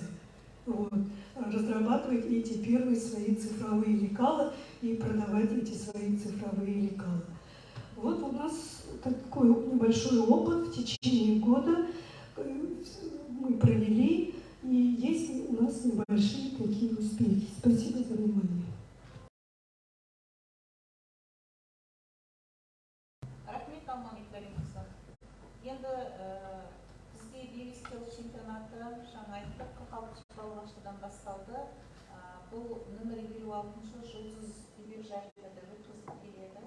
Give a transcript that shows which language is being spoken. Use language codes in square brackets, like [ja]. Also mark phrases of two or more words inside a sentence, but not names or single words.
[ru] Вот, разрабатывать эти первые свои цифровые лекала и продавать эти свои цифровые лекала. Вот у нас такой небольшой опыт в течение года мы провели, и есть у нас небольшие такие успехи. Спасибо за внимание. [kk] Рахмет, Алман Ибрагимовна. Енді бізде Бейбіскел чемпионаты жаңа айттық 46 балабақшадан басталды. Бұл нөмір 56 жұлдыз дебют жайында өткізіліп келеді.